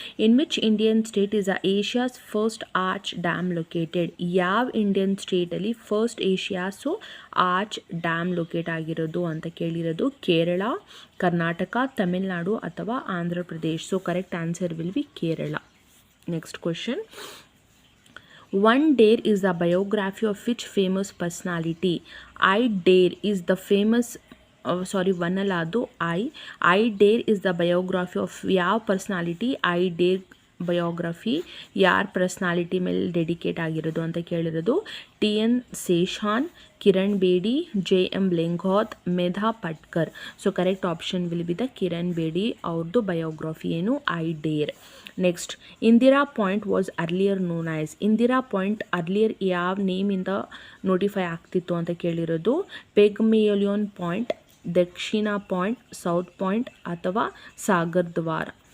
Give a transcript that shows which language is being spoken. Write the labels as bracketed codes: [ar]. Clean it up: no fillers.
[en] In which Indian state is a Asia's first arch dam located. [kn] ಯಾವ Indian ಸ್ಟೇಟಲ್ಲಿ first ಏಷ್ಯಾಸು arch dam locate ಆಗಿರೋದು ಅಂತ ಕೇಳಿರೋದು. ಕೇರಳ, ಕರ್ನಾಟಕ, ತಮಿಳುನಾಡು ಅಥವಾ Andhra Pradesh. [en] So correct answer will be Kerala. Next question. One Dare is the biography of which famous personality? I Dare is the famous one [kn] ಅಲ್ಲ, ಅದು [en] I Dare is the biography of [kn] ಯಾವ [en] Personality. I Dare [kn] biography ಯಾರ personality ಮೇಲೆ dedicate ಆಗಿರೋದು ಅಂತ ಕೇಳಿರೋದು T N ಸೇಷಾನ್, Kiran Bedi, J M ಲೆಂಘಾತ್, Medha Patkar. [en] so correct option will be the Kiran Bedi [kn] ಅವ್ರದ್ದು [en] biography [kn] ಏನು [en] I dare. Next, Indira point was earlier known as. [kn] Indira point earlier ಯಾವ ನೇಮಿಂದ notify ಆಗ್ತಿತ್ತು ಅಂತ ಕೇಳಿರೋದು ಪೆಗ್ಮೇಲಿಯನ್ ಪಾಯಿಂಟ್, ದಕ್ಷಿಣ ಪಾಯಿಂಟ್, ಸೌತ್ ಪಾಯಿಂಟ್ ಅಥವಾ ಸಾಗರ್ ದ್ವಾರ.